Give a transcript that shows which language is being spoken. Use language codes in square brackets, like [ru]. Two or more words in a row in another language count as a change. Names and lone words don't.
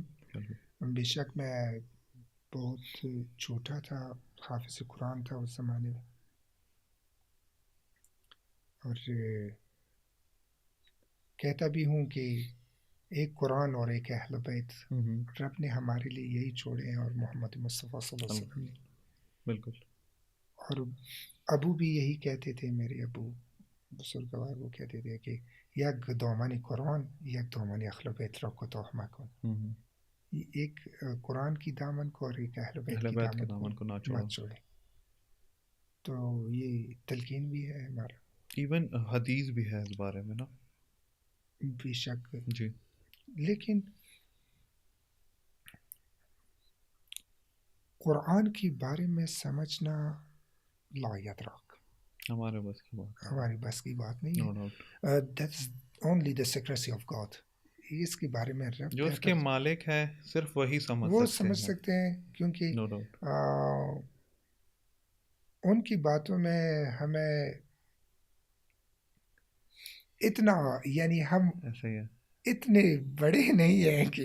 [ur] بے شک میں بہت چھوٹا تھا، حافظ قرآن تھا اس زمانے میں، اور کہتا بھی ہوں کہ ایک قرآن اور ایک اہل بیت رب نے ہمارے لیے یہی چھوڑے ہیں، اور محمد مصطفیٰ صلی اللہ علیہ وسلم نے. بالکل. اور ابو بھی یہی کہتے تھے، میرے ابو بزرگوار، وہ کہتے تھے کہ یک دومانی قرآن یک دومانی اہل بیت رکھو تو ہمکن، ایک قرآن کی دامن کو اور ایک اہل بیت کی دامن کو مت چھوڑے. تو یہ تلقین بھی ہے ہمارا. ایون حدیث بھی ہے اس بارے میں نا. بے شک. جی. لیکن قرآن کے بارے میں سمجھنا [ar] لا یدراک، [ur] ہمارے بس کی بات نہیں ہے. [en] That's only the secrecy of God. [ur] اس کے بارے میں رب جو اس کے مالک ہے صرف وہی سمجھ سکتے ہیں، کیونکہ ان کی باتوں میں ہمیں اتنا، یعنی ہم اتنے بڑے نہیں ہیں کہ